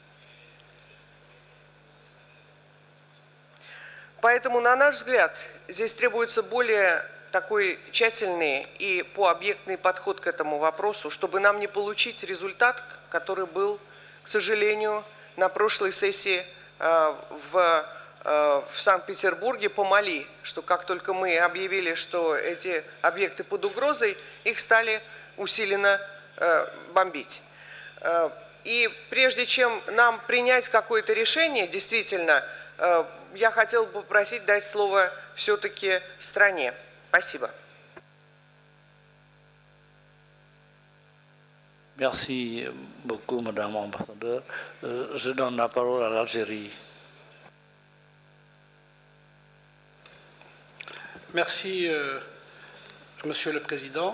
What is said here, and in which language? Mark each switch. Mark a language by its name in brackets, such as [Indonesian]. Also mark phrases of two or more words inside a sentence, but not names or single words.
[Russian] Поэтому, на наш взгляд, здесь требуется более такой тщательный и пообъектный подход к этому вопросу, чтобы нам не получить результат, который был, к сожалению, на прошлой сессии в Санкт-Петербурге по Мали, что как только мы объявили, что эти объекты под угрозой, их стали усиленно бомбить. И прежде чем нам принять какое-то решение, действительно, я хотела бы попросить дать слово все-таки стране. Спасибо. [French] Merci beaucoup, Madame l'ambassadeur. Je donne la parole à l'Algérie. Merci, Monsieur le Président.